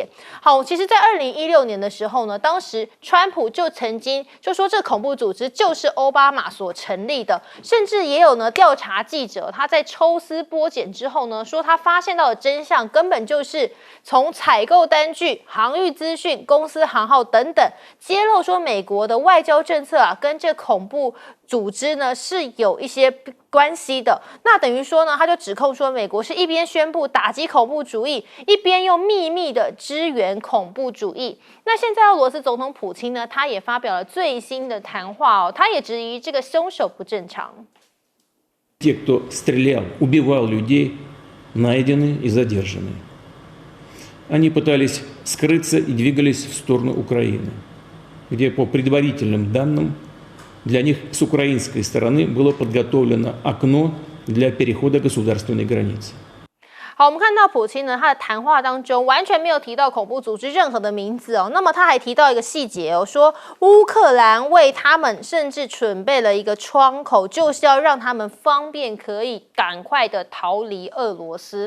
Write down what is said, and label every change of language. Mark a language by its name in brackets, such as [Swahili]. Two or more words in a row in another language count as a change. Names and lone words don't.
[Chinese] 好，其实在2016年的时候呢，当时川普就曾经就说这恐怖组织就是奥巴马所成立的，甚至也有呢调查记者他在抽丝剥茧之后呢，说他发现到的真相根本就是从采购单据、航运资讯、公司行号等等揭露说美国的外交政策跟这恐怖组织呢是有一些关系的。那等于说呢，他就指控说美国是一边宣布打击恐怖主义，一边又秘密的支援恐怖主义。那现在俄罗斯总统普京呢，他也发表了最新的谈话他也质疑这个凶手不正常。 [Russian] Те, кто стрелял, убивал людей, найдены и задержаны. Они пытались скрыться и двигались в сторону Украины, где, по предварительным данным, для них с украинской стороны было подготовлено окно для перехода государственной границы. [Chinese] 好，我们看到普京呢，他的谈话当中完全没有提到恐怖组织任何的名字那么他还提到一个细节说乌克兰为他们甚至准备了一个窗口，就是要让他们方便可以赶快的逃离俄罗斯。